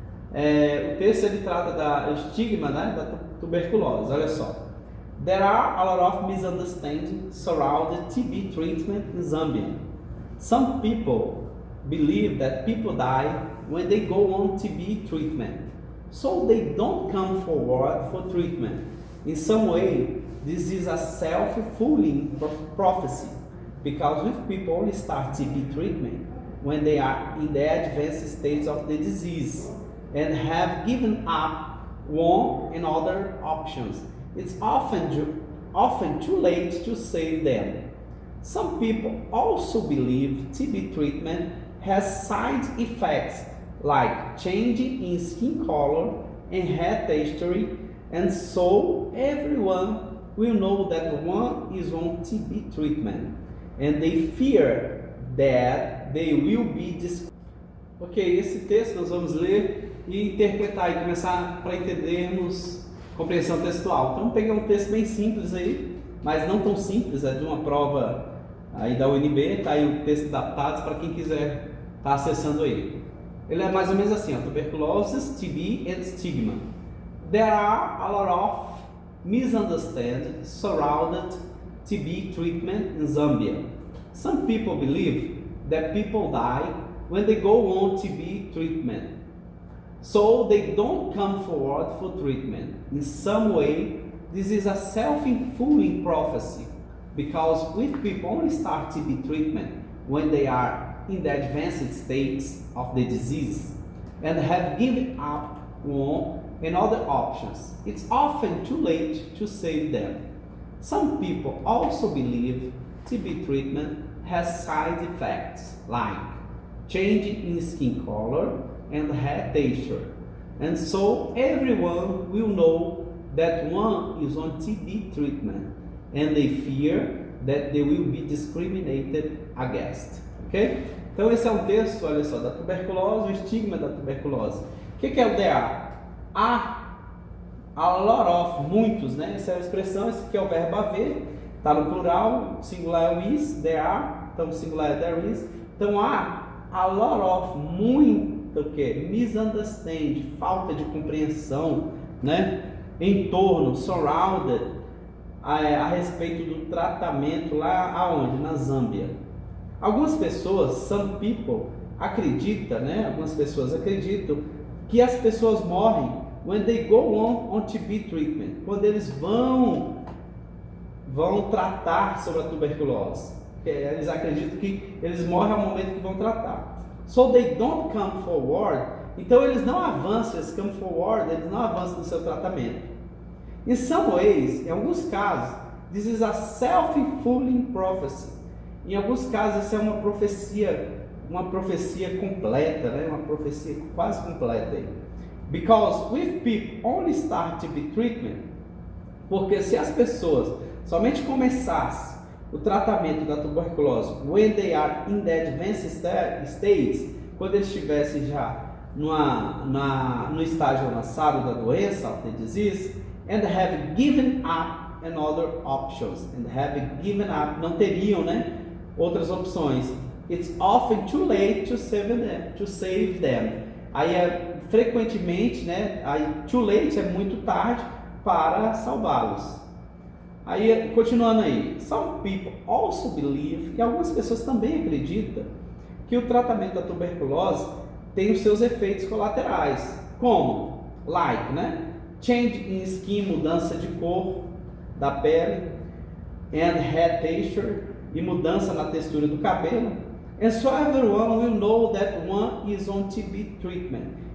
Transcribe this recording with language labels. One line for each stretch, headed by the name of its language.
Portuguese: O texto ele trata da estigma, né, da tuberculose, olha só.
English: There are a lot of misunderstandings surrounding TB treatment in Zambia. Some people believe that people die when they go on TB treatment, so they don't come forward for treatment. In some way, this is a self-fulfilling prophecy, because if people only start TB treatment when they are in the advanced stage of the disease and have given up one and other options, it's often too late to save them. Some people also believe TB treatment has side effects like changing in skin color and hair texture, and so everyone will know that one is on TB treatment, and they fear that they will be
Portuguese: Ok, esse texto nós vamos ler e interpretar e começar para entendermos compreensão textual. Então peguei um texto bem simples aí, mas não tão simples, é de uma prova aí da UNB, tá aí o texto adaptado para quem quiser estar acessando aí. Ele é mais ou menos assim, ó,
English: tuberculosis, TB and stigma. There are a lot of misunderstandings surrounded TB treatment in Zambia. Some people believe that people die when they go on TB treatment, so they don't come forward for treatment. In some way, this is a self-fulfilling prophecy, because if people only start TB treatment when they are in the advanced states of the disease and have given up on and other options, it's often too late to save them. Some people also believe TB treatment has side effects like change in skin color and hair texture, and so everyone will know that one is on TB treatment and they fear that they will be discriminated against. Ok?
Portuguese: Então esse é um texto, olha só, da tuberculose, o estigma da tuberculose. O que é o DA?
English: A lot of,
Portuguese: muitos, né? Essa é a expressão, esse aqui é o verbo haver, está no plural, singular é o is, there are, então singular é there is. Então há
English: a lot of,
Portuguese: muito, o que? Misunderstand, falta de compreensão, né? Em torno, surrounded, a respeito do tratamento lá aonde? Na Zâmbia. Algumas pessoas,
English: some people,
Portuguese: acreditam, né? Algumas pessoas acreditam que as pessoas morrem
English: when they go on TB treatment,
Portuguese: quando eles vão tratar sobre a tuberculose. Eles acreditam que eles morrem ao momento que vão tratar.
English: So they don't come forward.
Portuguese: Então eles não avançam, eles
English: come forward,
Portuguese: eles não avançam no seu tratamento.
English: In some ways,
Portuguese: em alguns casos,
English: this is a self-fulfilling prophecy.
Portuguese: Em alguns casos, isso é uma profecia completa, né? Uma profecia quase completa aí.
English: Because if people only start TB treatment,
Portuguese: porque se as pessoas somente começassem o tratamento da tuberculose
English: when they are in the advanced states,
Portuguese: quando eles estivessem já no estágio avançado da doença,
English: of the disease, and have given up and other options, and have given up,
Portuguese: não teriam, né, outras opções.
English: It's often too late to save them.
Portuguese: Aí frequentemente, né, aí
English: too late
Portuguese: é muito tarde para salvá-los. Aí continuando aí,
English: some people also believe,
Portuguese: e algumas pessoas também acreditam, que o tratamento da tuberculose tem os seus efeitos colaterais, como, like, né,
English: change in skin,
Portuguese: mudança de cor da pele,
English: and hair texture,
Portuguese: e mudança na textura do cabelo,
English: and so everyone will know that one is on TB treatment.